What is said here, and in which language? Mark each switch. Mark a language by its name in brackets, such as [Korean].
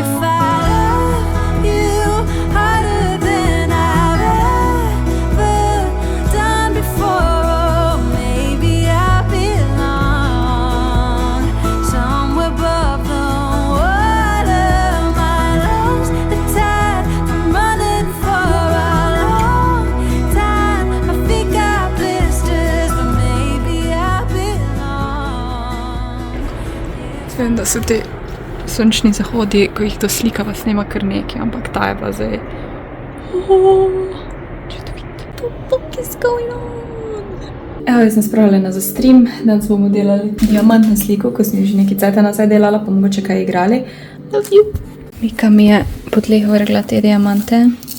[English] If I love you harder than I've ever done before, oh, maybe I belong somewhere above the water. My lungs are tired from running for a long time. My feet got blisters, but maybe I belong. [Slovenian] Vem, da so te sončni zahodi, ko jih to slika, pa snema kar nekaj, ampak ta je pa zdaj... Čudovito. [English] What the fuck is going on? [Slovenian] Evo, jaz sem spravljena za stream, danes bomo delali diamantno sliko, ko sem jo že nekaj cajta nazaj delala, pa mogoče kaj igrali. [English] Love you. [Slovenian] Mika mi je po tleh vrgla te diamante.